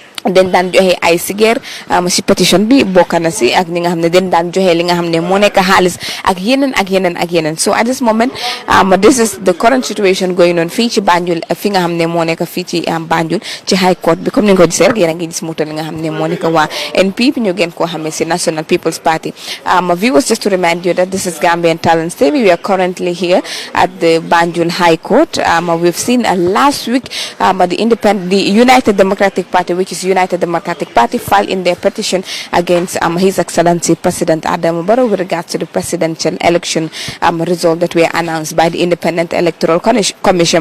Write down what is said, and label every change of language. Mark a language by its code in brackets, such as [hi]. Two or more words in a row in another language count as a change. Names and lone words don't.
[wo] den daan joxe ay sigeer si pétition bi bokk na si ak ñi nga xam ne den daan joxe li nga xam ne moo nekk xaalis ak yeneen so [en] at this moment this is the current situation going on [wo] fii ci Banjul fi nga xam ne moo nekk fii ci Banjul ci [en] high court [wo] bi comme ni nga ko gisee rek yéen a ngi gis moto li nga xam ne moo nekk waa NP ñu gën koo xamee si National People's Party [en] viewers, just to remind you that this is Gambian Talents TV. We are currently here at the Banjul High Court. We've seen last week the United Democratic Party, which is United Democratic Party, filed in their petition against His Excellency President Adama Barrow with regards to the presidential election result that were announced by the Independent Electoral Commission.